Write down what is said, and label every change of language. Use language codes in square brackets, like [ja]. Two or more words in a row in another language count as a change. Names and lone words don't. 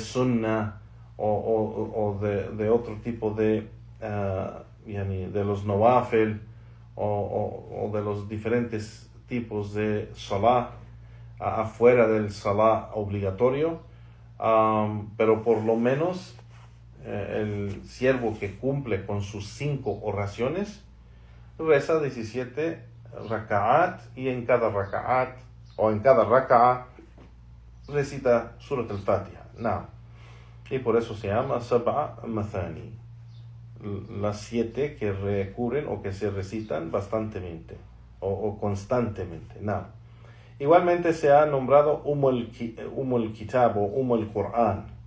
[es] sunnah o de otro tipo de los nawafil o de los diferentes tipos de salah afuera del salah obligatorio, pero por lo menos el siervo que cumple con sus 5 oraciones reza 17 raka'at, y en cada raka'at o en cada raka'a recita Surat al-Fatiha. Y por eso se llama Sab' Mathani, las 7 que recurren o que se recitan bastantemente o constantemente. Igualmente se ha nombrado Umul Kitab o Umul Qur'an.